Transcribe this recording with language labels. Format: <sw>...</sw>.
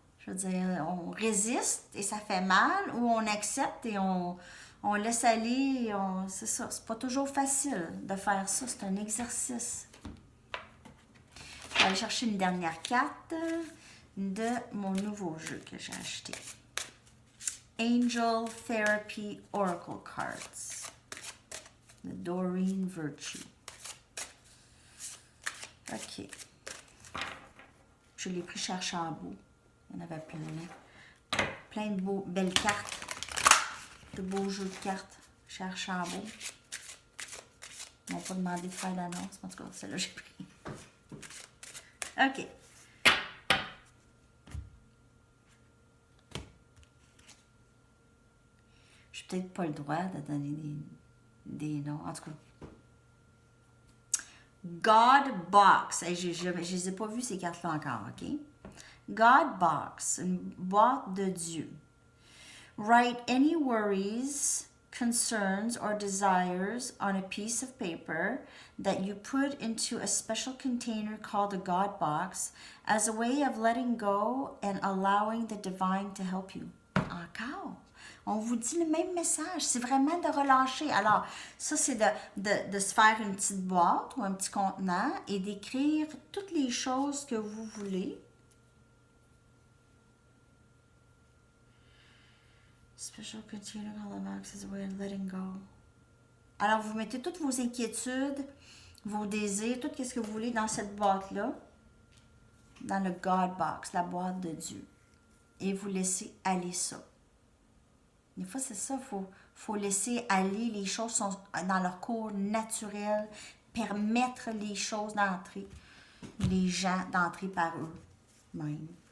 <fr>Je veux dire, on résiste et ça fait mal, ou on accepte et on laisse aller. C'est ça. C'est pas toujours facile de faire ça. C'est un exercice. Je vais aller chercher une dernière carte de mon nouveau jeu que j'ai acheté.</fr> <en>Angel Therapy Oracle Cards.</en> <fr>De Doreen Virtue. OK. Je l'ai pris chez Archambault. Il y en avait plein. Plein de belles cartes. De beaux jeux de cartes chez Archambault. Ils m'ont pas demandé de faire l'annonce. En tout cas, celle-là, j'ai pris. OK. Je n'ai peut-être pas le droit de donner des noms. En tout cas. God Box. Je ne les ai pas vues, ces cartes-là encore, OK? God Box, une boîte de Dieu.</fr> <en>Write any worries, concerns, or desires on a piece of paper that you put into a special container called a God Box as a way of letting go and allowing the divine to help you.</en> <fr>Encore. On vous dit le même message. C'est vraiment de relâcher. Alors, ça, c'est de se faire une petite boîte ou un petit contenant et d'écrire toutes les choses que vous voulez.</fr> <en>Special container called a box as a way of letting go.</en> <fr>Alors, vous mettez toutes vos inquiétudes, vos désirs, tout ce que vous voulez dans cette boîte-là, dans le God Box, la boîte de Dieu. Et vous laissez aller ça. Des fois, c'est ça, faut laisser aller, les choses sont dans leur cours naturel, permettre les choses d'entrer, les gens d'entrer par eux-mêmes.</fr>